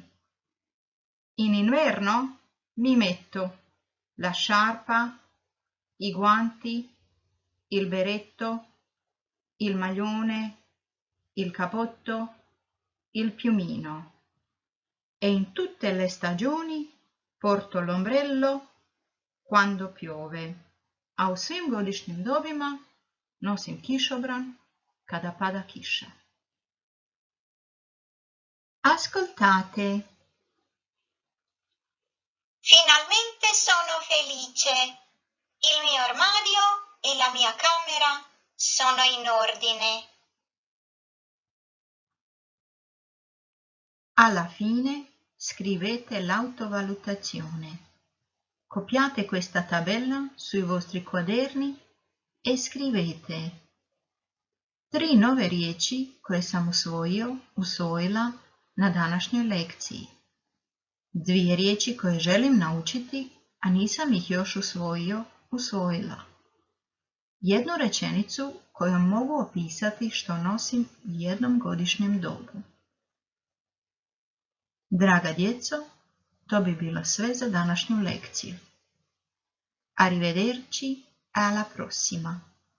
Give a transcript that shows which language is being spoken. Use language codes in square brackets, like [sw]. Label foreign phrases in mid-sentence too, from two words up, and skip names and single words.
[it] In inverno mi metto la sciarpa, i guanti, il berretto, il maglione, il cappotto, il piumino. E in tutte le stagioni porto l'ombrello quando piove. [hr] A u svim godišnjim dobima nosim kišobran kada pada kiša. [it] Ascoltate. Finalmente sono felice. Il mio armadio e la mia camera sono in ordine. Alla fine scrivete l'autovalutazione. Copiate questa tabella sui vostri quaderni i scrivete 3 [hr] nove riječi koje sam usvojila na današnjoj lekciji. 2 riječi koje želim naučiti, a nisam ih još usvojila. 1 rečenicu kojom mogu opisati što nosim u jednom godišnjem dobu. Draga djeco, to bi bilo sve za današnju lekciju. [it] Arrivederci, alla prossima!